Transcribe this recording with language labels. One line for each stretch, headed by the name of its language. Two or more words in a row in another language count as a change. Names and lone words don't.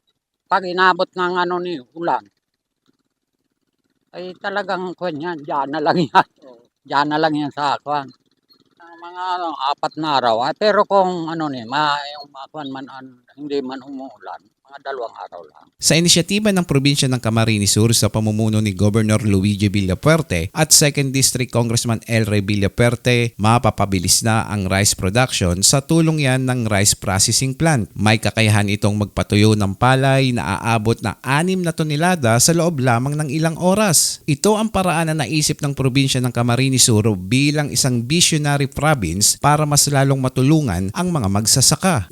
Filipino: Pag inabot ng ulan, ay talagang yan, dyan na lang yan. Dyan na lang yan sa kwan. Mga 4 na araw, pero kung hindi man umuulan, mga 2 araw lang. Sa inisyatiba ng probinsya ng Camarines Sur sa pamumuno ni Governor Luigi Villapuerte at 2nd District Congressman El Rey Villapuerte, mapapabilis na ang
English: rice production
Filipino: sa tulong yan ng
English: rice processing plant.
Filipino: May kakayahan itong magpatuyo ng palay na aabot na 6 na tonelada sa loob lamang ng ilang oras. Ito ang paraan na naisip ng probinsya ng Camarines Sur bilang isang
English: visionary province
Filipino: para mas lalong matulungan ang mga magsasaka.